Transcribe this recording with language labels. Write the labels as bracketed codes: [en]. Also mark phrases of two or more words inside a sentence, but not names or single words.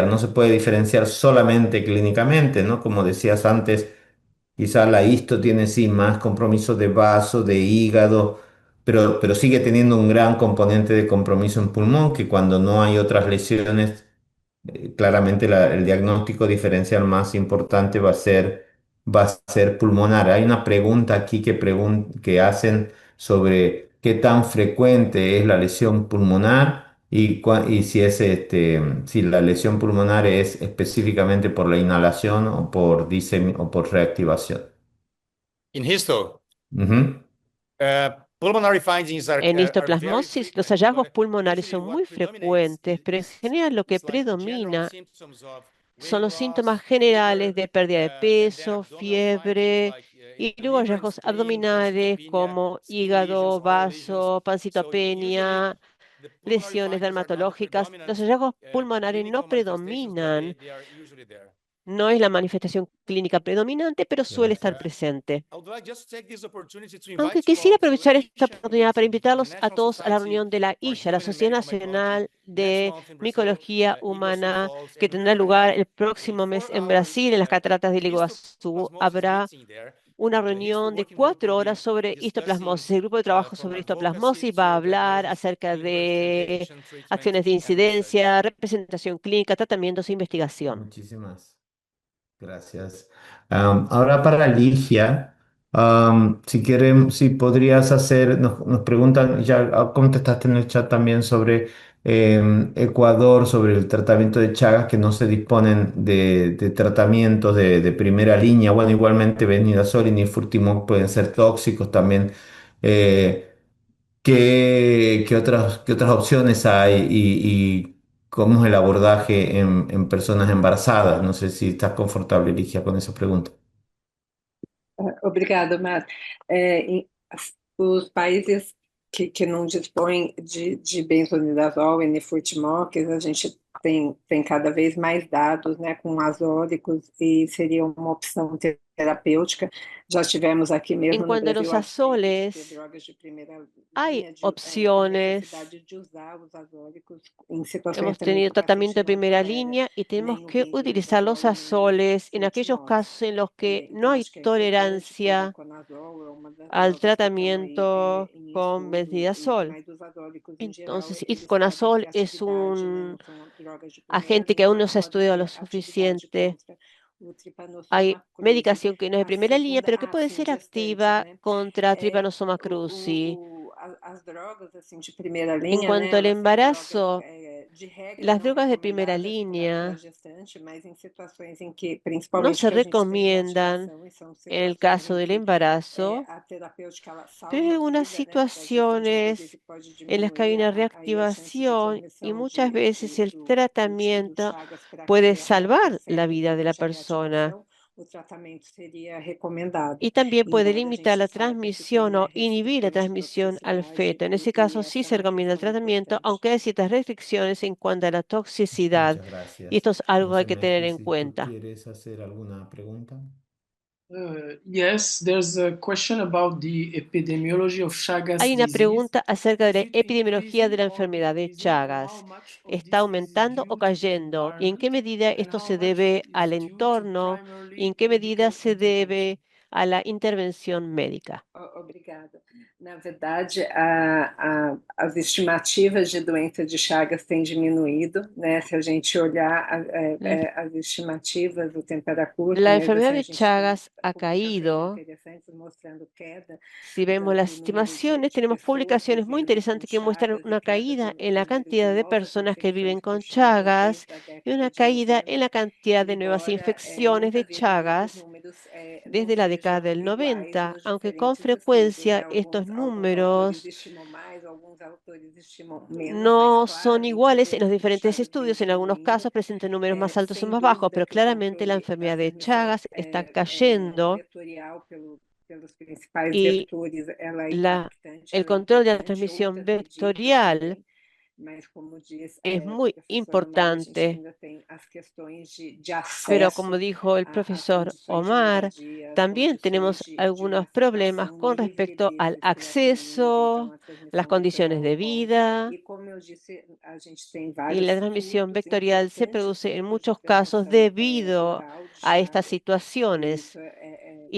[es] No se puede diferenciar solamente clínicamente, ¿no? Como decías antes, quizá la histo tiene sí más compromiso de vaso, de hígado, pero sigue teniendo un gran componente de compromiso en pulmón que cuando no hay otras lesiones claramente el diagnóstico diferencial más importante va a ser pulmonar. Hay una pregunta aquí que hacen sobre qué tan frecuente es la lesión pulmonar y si si la lesión pulmonar es específicamente por la inhalación o o por reactivación. [en] In histo, Ujú. pulmonary findings [es] En [en] are very [es] histoplasmosis, los [en] frequent, [es] hallazgos [en] but [es] pulmonares [en] usually [es] son [en] what [es] muy [en] predominates [es] frecuentes, pero en general lo que [en] is like general [es] predomina [en] symptoms of [es] son [en] weight [es] los síntomas [en] loss, [es] generales [en] fever, [es] de pérdida de [en] and then [es] peso, [en] abdominal findings [es] fiebre [en] like [es] y [en] the [es] luego [en] liver and [es] hallazgos [en] spleen, [es] abdominales [en] pancytopenia, [es] como [en] skin lesions, [es] hígado, [en] oral lesions. [es] vaso, [en] So usually [es] pancitopenia, [en] the pulmonary [es] lesiones [en] findings are not the [es] dermatológicas. Los [en] predominant [es] hallazgos pulmonares no [en] clinical manifestations, but [es] predominan, [en] they are usually there. [es] no es la manifestación clínica predominante, pero suele estar Gracias. presente. [en] I would like just to take this opportunity to [es] Aunque [en] invite you [es] quisiera [en] all to [es] aprovechar esta [en] ISHA [es] oportunidad para [en] meeting, [es] invitarlos a [en] International [es] todos a la [en] Society [es] reunión de la [en] for [es] ISHA, la [en] Human and [es] Sociedad [en] Medical Mycology, [es] Nacional [en] next [es] de [en] month in Brazil, [es] Micología [en] Iguazu [es] Humana, [en] Falls, [es] que [en] and we're [es] tendrá [en] going to [es] lugar [en] have [es] el [en] a [es] próximo mes en [en] 4 hour [es] Brasil, en las cataratas del Iguazú. [en] histoplasmosis [es] Habrá [en] meeting there. [es] una [en] The Histo [es] reunión de [en] Working Group will [es] 4 horas [en] be [es] sobre [en] discussing [es] histoplasmosis. El grupo de trabajo [en] from [es] sobre [en] advocacy [es] histoplasmosis va a [en] to [es] hablar [en] diagnosis, [es] acerca [en] clinical [es] de [en] investigation, treatment, [es] acciones de [en] and research. [es] incidencia, representación clínica, tratamientos e investigación. Muchísimas gracias. Ahora para Ligia, si quieren, si podrías hacer, nos preguntan, ya contestaste en el chat también sobre Ecuador, sobre el tratamiento de Chagas, que no se disponen de tratamientos de primera línea. Bueno, igualmente Benidazol y Nifurtimox pueden ser tóxicos también. Eh, qué otras opciones hay y cómo es el abordaje personas embarazadas? No sé si estás confortable, Ligia, con esa pregunta. [pt] Obrigado, Mar. Os países que não dispõem de benzonidazol e nifurtimox, a gente tem cada vez mais dados, né, com azólicos e seria uma opção terapêutica. Já tivemos aqui [es] En [pt] mesmo no [es] cuanto a [pt] Brasil [es] los [pt] a despeito de ser [es] azoles, [pt] drogas de primeira [es] hay [pt] linha, a [es] opciones. [pt] necessidade de usar os azólicos em situações [es] Hemos [pt] também que [es] tenido [pt] o paciente [es] tratamiento de [pt] não [es] primera [pt] tolera [es] línea y tenemos [pt] nem o [es] que utilizar los [pt] benzonidazol e nem o [es] azoles en aquellos [pt] nifurtimox. [es] casos en los que no [pt] Então, [es] hay [pt] acho que é importante que o [es] tolerancia [pt] voriconazol é uma das [es] al [pt] drogas que estão aí [es] tratamiento [pt] em [es] con [pt] estudo, [es] benzidazol. [pt] mas os azólicos em geral, [es] Entonces, [pt] eles podem ter [es] icoconazol es [pt] atividade, né? Não [es] un [pt] são drogas de primeira [es] agente que [pt] linha, [es] aún no [pt] mas [es] se ha [pt] podem [es] estudiado lo [pt] ter atividade [es] suficiente. [pt] contra o [es] Hay [pt] Trypanosoma cruzi. [es] medicación que no es de [pt] A [es] primera línea, [pt] segunda, [es] pero que puede [pt] sim, [es] ser [pt] gestantes, [es] activa [pt] né? [es] contra [pt] É, [es] Trypanosoma cruzi. [pt] as drogas assim de primeira [es] En [pt] linha, né? [es] cuanto al [pt] Elas são drogas [es] embarazo, [pt] de regra [es] las [pt] não [es] drogas de primera [pt] recomendadas para [es] línea [pt] gestante, mas em situações em que, [es] no [pt] principalmente [es] se [pt] que a gente tem [es] recomiendan [pt] reativação, e são [es] en el [pt] situações [es] caso [pt] em [es] del [pt] que [es] embarazo, [pt] a terapêutica ela [es] pero hay [pt] salva a [es] algunas [pt] vida, né, da gestante, [es] situaciones [pt] inclusive pode [es] en las que hay [pt] diminuir [es] una [pt] aí a chance de [es] reactivación y [pt] transmissão [es] muchas veces el [pt] do [es] tratamiento [pt] Chagas para [es] puede [pt] aquela [es] salvar la [pt] placenta [es] vida de la [pt] durante a [es] persona [pt] reativação, o tratamento seria recomendado, [es] y también puede [pt] embora a [es] limitar [pt] gente [es] la [pt] saiba que tem, [es] transmisión [pt] né, [es] o inhibir la [pt] restrições de [es] transmisión al [pt] toxicidade [es] feto. En ese [pt] e [es] caso, sí [pt] essa é [es] se [pt] uma [es] recomienda el [pt] questão [es] tratamiento, [pt] importante. [es] aunque hay ciertas restricciones en cuanto a la toxicidad. Muchas Y gracias. esto es algo No que hay sé, que tener Messi, en si tú cuenta. quieres hacer alguna pregunta. [en] Yes, there's a question about the epidemiology of Chagas [es] Hay una [en] disease. [es] pregunta acerca de [en] Is [es] la [en] it [es] epidemiología de [en] increasing [es] la [en] or [es] enfermedad de [en] decreasing, and how [es] Chagas. [en] much of [es] ¿Está [en] this is [es] aumentando o [en] due to the [es] cayendo? ¿Y en qué [en] environment, [es] medida [en] and [es] esto [en] how [es] se [en] much [es] debe al [en] is due to [es] entorno? ¿Y en [en] primarily [es] qué medida [en] medical [es] se [en] intervention? [es] debe a la intervención médica? [pt] Obrigada. Na verdade, as estimativas de doença de Chagas têm diminuído, né? Se a gente olhar [es] La, [pt] as estimativas, o tempo era curto, [es] la [pt] mas [es] enfermedad [pt] assim, a [es] de [pt] gente tem [es] Chagas ha [pt] publicações [es] caído. [pt] interessantes mostrando queda [es] Si vemos las [pt] do número [es] estimaciones, [pt] de [es] tenemos [pt] pessoas [es] publicaciones muy [pt] vivendo com [es] interesantes que muestran [pt] Chagas e [es] una [pt] queda [es] caída [pt] do [es] en la [pt] número de [es] cantidad de [pt] novas [es] personas que viven [pt] infecções por [es] con [pt] Chagas [es] Chagas [pt] desde a [es] y [pt] década [es] una [pt] de [es] caída en [pt] 90, [es] la cantidad de nuevas [pt] embora [es] infecciones de [pt] muitas vezes esses [es] Chagas [pt] números não [es] desde la década [pt] sejam [es] del [pt] iguais [es] 90, [pt] nos [es] aunque con [pt] diferentes estudos, né? [es] frecuencia estos [pt] Alguns autores [es] números [pt] estimam mais, alguns autores estimam menos, mas [es] no son [pt] claramente a [es] iguales en los [pt] doença de [es] diferentes [pt] Chagas vem [es] estudios. En algunos [pt] diminuindo. [es] casos presentan números más altos o [pt] Sem [es] más bajos, [pt] dúvida [es] pero [pt] que o [es] claramente la [pt] controle da [es] enfermedad de [pt] transmissão [es] Chagas está cayendo [pt] vetorial pelos principais [es] y [pt] vetores, ela é [es] la, [pt] impactante, [es] el [pt] ela é [es] control de la [pt] importante, [es] transmisión [pt] outras medidas [es] vectorial [pt] também, mas como diz [es] es [pt] a [es] muy [pt] professora Mara, a gente [es] importante. [pt] ainda tem as questões de [es] Pero como [pt] acesso [es] dijo el [pt] às [es] profesor [pt] condições de [es] Omar, [pt] moradia, às [es] también [pt] condições [es] tenemos [pt] de uma [es] algunos problemas [pt] aceitação [es] con [pt] livre [es] respecto al [pt] desses criatorinos, então [es] acceso, [pt] a [es] las [pt] transmissão [es] condiciones [pt] vectorial [es] de [pt] ocorre. [es] vida [pt] E como eu disse, a gente tem [es] y la [pt] vários [es] transmisión [pt] surtos [es] vectorial se [pt] importantes, [es] produce en [pt] surtos de [es] muchos casos [pt] transmissão [es] debido [pt] oral de [es] a estas [pt] Chagas, e isso [es] situaciones. Y